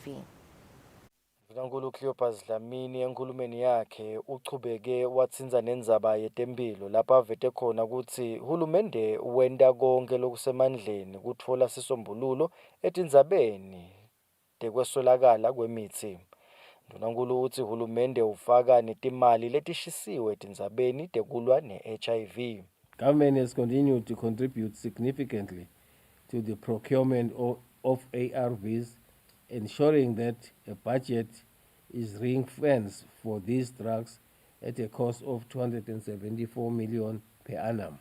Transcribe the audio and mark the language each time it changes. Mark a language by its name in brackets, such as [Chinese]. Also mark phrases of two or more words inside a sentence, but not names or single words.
[Swati] Ndunankulu Cleopas Dlamini enkulumeni yakhe uchubeke watsinza nendzaba yetempilo lapha avete khona ukuthi uhulumende wenda konke lokusemandleni kutfola sisombululo etindzabeni tekweswelakala kwemithi. Ndunankulu uthi uhulumende ufaka netimali letishisiwe etindzabeni tekulwa ne-HIV. [English] Government has continued to contribute significantly to the procurement of ARVs, ensuring that a budget is ring-fenced for these drugs at a cost of 274 million per annum.